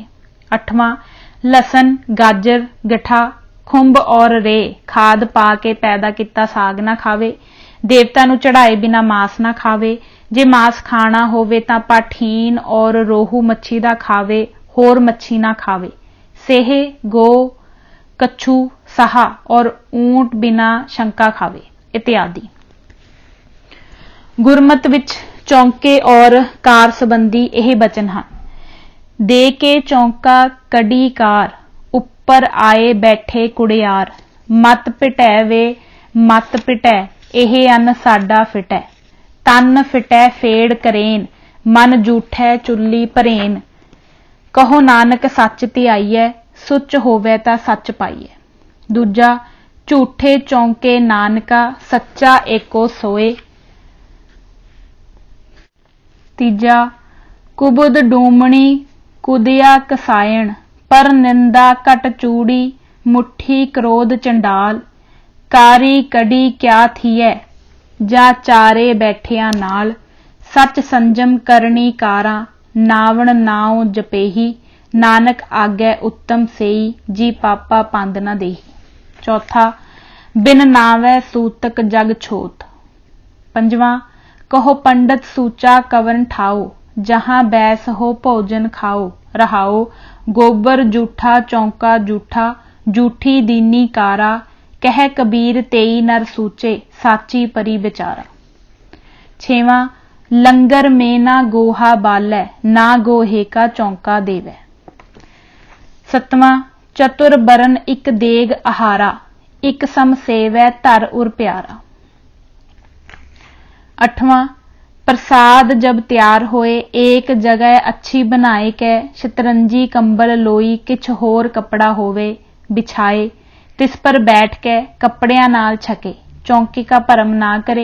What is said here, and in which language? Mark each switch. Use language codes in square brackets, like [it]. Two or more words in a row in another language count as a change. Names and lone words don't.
[pa] ਅੱਠਵਾਂ, ਲਸਣ, ਗਾਜਰ, ਗਠਾ, ਖੁੰਭ ਔਰ ਰੇ ਖਾਦ ਪਾ ਕੇ ਪੈਦਾ ਕੀਤਾ ਸਾਗ ਨਾ ਖਾਵੇ। ਦੇਵਤਾ ਨੂੰ ਚੜਾਏ ਬਿਨਾ ਮਾਸ ਨਾ ਖਾਵੇ। ਜੇ ਮਾਸ ਖਾਣਾ ਹੋਵੇ ਤਾਂ ਪਾਠੀਨ ਔਰ ਰੋਹੂ ਮੱਛੀ ਦਾ ਖਾਵੇ, ਹੋਰ ਮੱਛੀ ਨਾ ਖਾਵੇ। ਸੇਹੇ, ਗੋ, ਕੱਛੂ, ਸਾਹਾ ਔਰ ਊਠ ਬਿਨਾ ਸ਼ੰਕਾ ਖਾਵੇ ਇਤਿਆਦਿ। ਗੁਰਮਤ ਵਿੱਚ ਚੌਂਕੇ ਔਰ ਕਾਰ ਸੰਬੰਧੀ ਯਹ ਬਚਨ ਹੈਂ। ਦੇ ਕੇ ਚਉਕਾ ਕਢੀ ਕਾਰ, ਉਪਰ ਆਇ ਬੈਠੇ ਕੂੜਿਆਰ। ਮਤ ਭਿਟੈ ਵੇ ਮਤ ਭਿਟੈ, ਇਹ ਅੰਨ ਅਸਾਡਾ ਫਿਟੈ। ਤਨਿ ਫਿਟੈ ਫੇੜ ਕਰੇਨਿ, ਮਨਿ ਜੂਠੈ ਚੁਲੀ ਭਰੇਨਿ। ਕਹੁ ਨਾਨਕ ਸਚੁ ਧਿਆਈਐ, ਸੁਚਿ ਹੋਵੈ ਤਾ ਸਚੁ ਪਾਈਐ। ਦੂਜਾ, ਝੂਠੇ ਚਉਕੇ ਨਾਨਕਾ, ਸੱਚਾ ਏਕੋ ਸੋਇ। ਤੀਜਾ, ਕੁਬੁਧਿ ਡੂਮਣੀ ਕੁਦਇਆ ਕਸਾਇਣਿ, ਪਰ ਨਿੰਦਾ ਘਟ ਚੂਹੜੀ, ਮੁਠੀ ਕ੍ਰੋਧ ਚੰਡਾਲ। ਕਾਰੀ ਕਢੀ ਕਿਆ ਥੀਐ, ਜਾ ਚਾਰੇ ਬੈਠੀਆ ਨਾਲ। ਸਚੁ ਸੰਜਮੁ ਕਰਣੀ ਕਾਰਾਂ, ਨਾਵਣੁ ਨਾਉ ਜਪੇਹੀ। ਨਾਨਕ ਅਗੈ ਊਤਮ ਸੇਈ, ਜੀ ਪਾਪਾ ਪੰਦ ਨ ਦੇਹੀ। ਚੌਥਾ, ਬਿਨੁ ਨਾਵੈ ਸੂਤਕੁ ਜਗਿ ਛੋਤਿ। ਪੰਜਵਾਂ, ਕਹੁ ਪੰਡਿਤ ਸੂਚਾ ਕਵਨੁ ਠਾਉ, ਜਹਾਂ ਬੈਸਿ ਹਉ ਭੋਜਨੁ ਖਾਉ। ਰਹਾਉ, ਗੋਬਰੁ ਜੂਠਾ ਚਉਕਾ ਜੂਠਾ, ਜੂਠੀ ਦੀਨੀ ਕਾਰਾ। ਕਹਿ ਕਬੀਰ ਤੇਈ ਨਰ ਸੂਚੇ, ਸਾਚੀ ਪਰੀ ਬਿਚਾਰਾ। ਛੇਵਾਂ, ਲੰਗਰ ਮੇਂ ਨਾ ਗੋਹਾ ਬਾਲੈ, ਨਾ ਗੋਹੇ ਕਾ ਚੌਂਕਾ ਦੇਵੈ। ਸਤਵਾਂ, ਚਤੁਰ ਬਰਨ ਇਕ ਦੇਗ ਅਹਾਰਾ, ਇਕ ਸਮ ਸੇਵੈ ਧਰ ਉਰ ਪਿਆਰਾ। ਅਠਵਾਂ, ਪ੍ਰਸਾਦ ਜਬ ਤਿਆਰ ਹੋਏ, ਏਕ ਜਗਹ ਅੱਛੀ ਬਨਾਏ ਕੈ। ਸ਼ਤਰੰਜੀ ਕੰਬਲ ਲੋਈ, ਕਿਛ ਹੋਰ ਕਪੜਾ ਹੋਵੇ ਬਿਛਾਏ। ਤਿਸ ਪਰ ਬੈਠ ਕੈ ਕਪੜਿਆਂ ਨਾਲ ਛਕੇ, ਚੌਂਕੀ ਕਾ ਭਰਮ ਨਾ ਕਰੇ।